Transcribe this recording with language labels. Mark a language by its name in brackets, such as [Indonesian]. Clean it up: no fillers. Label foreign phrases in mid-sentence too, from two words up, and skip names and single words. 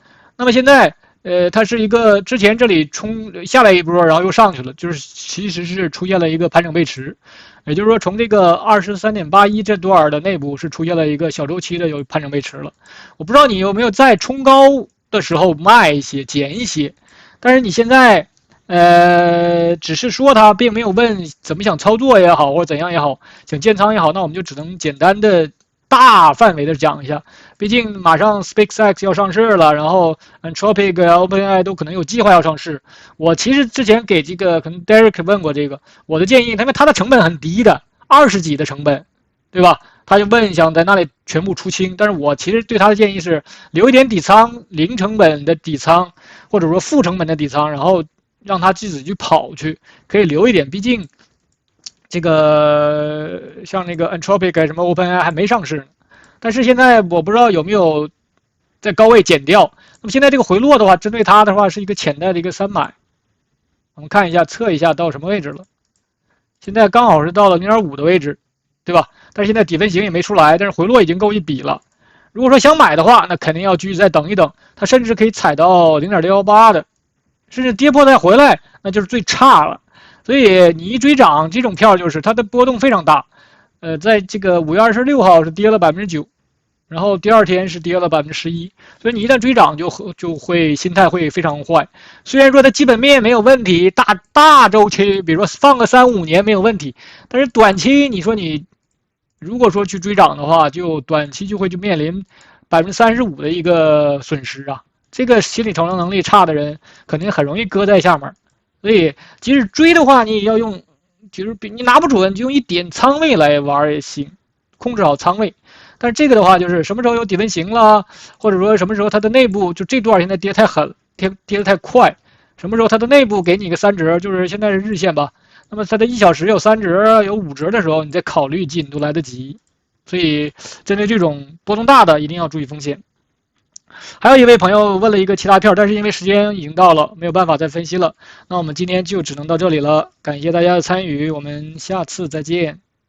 [Chinese] 那麼現在它是一個之前這裡衝下來一波，然後又上去了，就是其實是出現了一個盤整背馳，也就是說從這個23.81這段的內部是出現了一個小周期的有盤整背馳了。我不知道你有沒有在衝高的時候賣一些減一些，但是你現在只是說他並沒有問怎麼想操作也好，或者怎樣也好，想建倉也好，那我們就只能簡單的大範圍的講一下。畢竟馬上 SpaceX 要上市了，然後 Anthropic、OpenAI 都可能有計劃要上市。我其實之前給這個可能 Derek 問過這個，我的建議，因為它的成本很低的，20幾的成本，對吧？他就問想在那裡全部出清，但是我其實對他的建議是留一點底倉，零成本的底倉，或者說負成本的底倉，然後讓他自己去跑去，可以留一點，畢竟這個像那個 Anthropic 什麼 OpenAI 還沒上市呢，但是現在我不知道有沒有在高位減掉。那麼現在這個回落的話，針對它的話是一個潛在的一個3買，我們看一下測一下到什麼位置了。現在剛好是到了 0.5 的位置，對吧？但是現在底分型也沒出來，但是回落已經夠一筆了。如果說想買的話，那肯定要繼續再等一等，它甚至可以踩到 0.618 的。甚至跌破再回来，那就是最差了。所以你一追漲這種票，就是它的波動非常大。在这個5月26號是跌了 9%， 然後第二天是跌了 11%， 所以你一旦追漲就會心態會非常壞。雖然說它基本面沒有問題，大週期，比如說放個3-5年沒有問題，但是短期你說你如果說去追漲的話，就短期就會面臨 35% 的一個損失啊。這個心理承受能力差的人肯定很容易擱在下面，所以即使追的話，你也要用，就是你拿不準就用一點倉位來玩也行，控制好倉位。但是這個的話，就是什麼時候有底分型了，或者說什麼時候它的內部就這段現在跌太狠，跌得太快，什麼時候它的內部給你一個3折，就是現在是日線吧，那麼它的1小時有3折有5折的時候，你再考慮進都來得及。所以針對這種波動大的，一定要注意風險。還有一位朋友問了一個其他票，但是因為時間已經到了，沒有辦法再分析了。那我們今天就只能到這裡了，感謝大家的參與，我們下次再見。